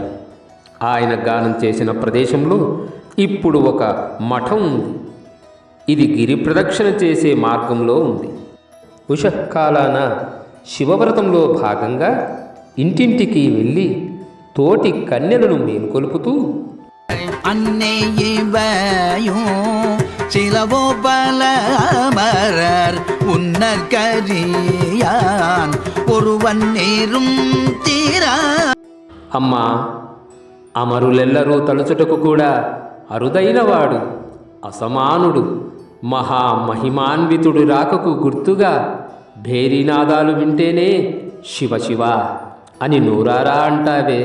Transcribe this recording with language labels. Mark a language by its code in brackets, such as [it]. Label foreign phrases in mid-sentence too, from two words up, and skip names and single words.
[te] ఆయన గానం చేసిన ప్రదేశంలో ఇప్పుడు ఒక మఠం ఉంది. ఇది గిరి ప్రదక్షిణ చేసే మార్గంలో ఉంది. ఉషఃకాలాన శివవ్రతంలో భాగంగా ఇంటింటికి వెళ్ళి తోటి కన్యలను మేల్కొలుపుతూ [ta] அன்னை இவையும் சிலவோ பல அமரர் உன்னற்கரியான் ஒருவன் நேரும் தீரா. [te] అమ్మా, అమరులెల్లరూ తలుచుటకు కూడా అరుదైనవాడు, అసమానుడు, మహామహిమాన్వితుడు రాకకు గుర్తుగా భేరీనాదాలు వింటేనే శివ శివ అని నూరారా అంటావే.